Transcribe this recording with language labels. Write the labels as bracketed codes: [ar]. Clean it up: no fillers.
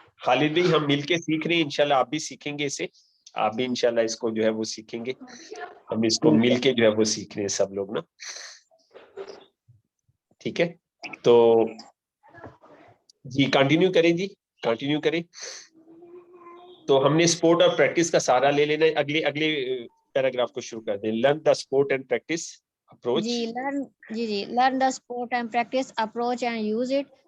[ur] خالد بھائی ہم مل کے سیکھ رہے ہیں, انشاءاللہ آپ بھی سیکھیں گے اسے, آپ بھی انشاءاللہ اس کو جو ہے وہ سیکھیں گے, ہم اس کو مل کے جو ہے وہ سیکھ رہے ہیں سب لوگ نا. ٹھیک ہے تو جی کنٹینیو کریں, جی کنٹینیو کریں. تو ہم نے سپورٹ اور پریکٹس کا سہارا لے لینا ہے. اگلے پیراگراف کو شروع کر دیں. [en] Learn the sport and practice approach. جی learn the sport and practice approach and use it.